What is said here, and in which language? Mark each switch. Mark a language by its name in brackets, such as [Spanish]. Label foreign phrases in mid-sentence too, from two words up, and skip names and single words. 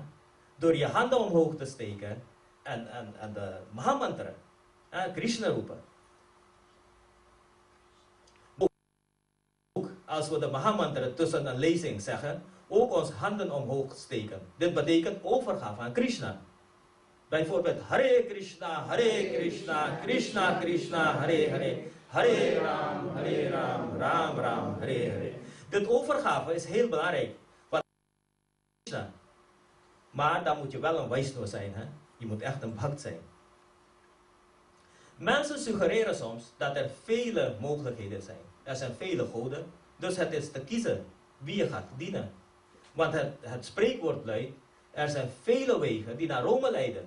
[Dutch] Door je handen omhoog te steken en de Mahamantra, Krishna roepen. Ook als we de Mahamantra tussen een lezing zeggen, ook ons handen omhoog steken. Dit betekent overgave aan Krishna. Bijvoorbeeld Hare Krishna, Krishna Krishna, Hare Hare. Hare Ram, Ram Ram, Hare Hare. Dit overgave is heel belangrijk. Maar dan moet je wel een Vaishnava zijn. Hè? Je moet echt een bhakt zijn. Mensen suggereren soms dat er vele mogelijkheden zijn. Er zijn vele goden. Dus het is te kiezen wie je gaat dienen. Want het spreekwoord luidt, er zijn vele wegen die naar Rome leiden.